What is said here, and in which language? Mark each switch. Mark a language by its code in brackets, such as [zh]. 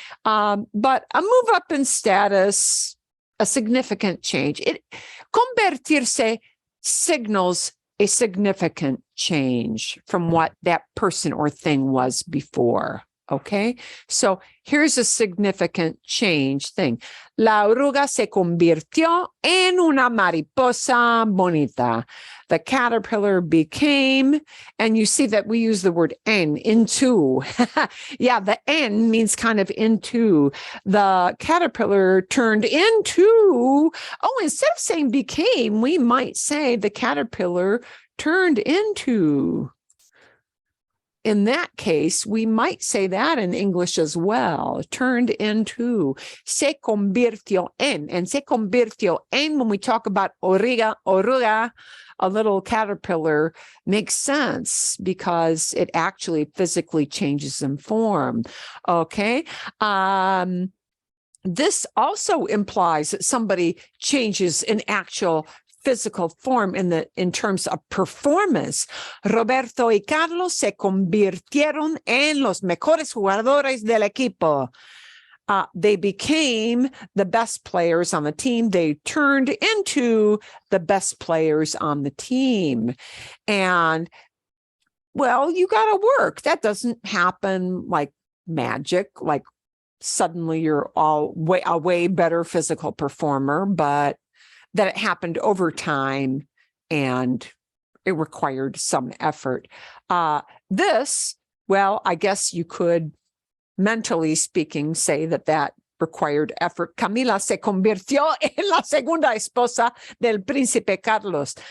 [en] But a move up in status, a significant change. Convertirse signals a significant change from what that person or thing was before. Okay, so here's a significant change thing. [es] La oruga se convirtió en una mariposa bonita. [en] The caterpillar became, and you see that we use the word en, into. Yeah, the en means kind of into. The caterpillar turned into, oh, instead of saying became, we might say the caterpillar turned into. In that case, we might say that in English as well, turned into, [es] se convirtió en, [en] and se convirtió en, when we talk about oruga, a little caterpillar, makes sense because it actually physically changes in form, okay? This also implies that somebody changes in actual physical form in terms of performance. [es] Roberto y Carlos se convirtieron en los mejores jugadores del equipo. [en] They became the best players on the team. They turned into the best players on the team. And, well, you got to work. That doesn't happen like magic, like suddenly you're a way better physical performer, but that it happened over time and it required some effort. This, well, I guess you could, mentally speaking, say that required effort. [es] Camila se convirtió en la segunda esposa del príncipe Carlos.